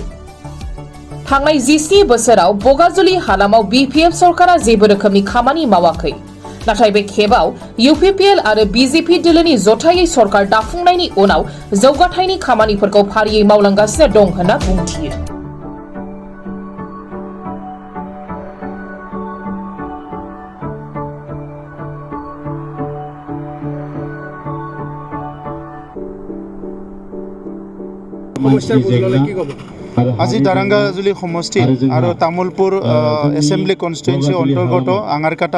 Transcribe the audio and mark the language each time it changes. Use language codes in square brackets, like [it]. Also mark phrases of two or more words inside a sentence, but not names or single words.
[brx] थांनाय 17 बोसोराव बगाजुलि हालामाव BPF सरकारा जेबो रोखोमनि खामानि मावाखै। नाथाय बे खेबाव UPPL आरो BJP दोलोनि जथायै सरकार दाफुंनायनि उनाव जौगाथायनि खामानिफोरखौ फारियै मावलांगासिनो दं होनना बुंथियो। [as] আজি দাৰাংগাজুলি সমষ্টি আৰু তামুলপুৰ এছেম্বলি কনষ্টিটুৱেঞ্চি অন্তৰ্গত আঙাৰকাটা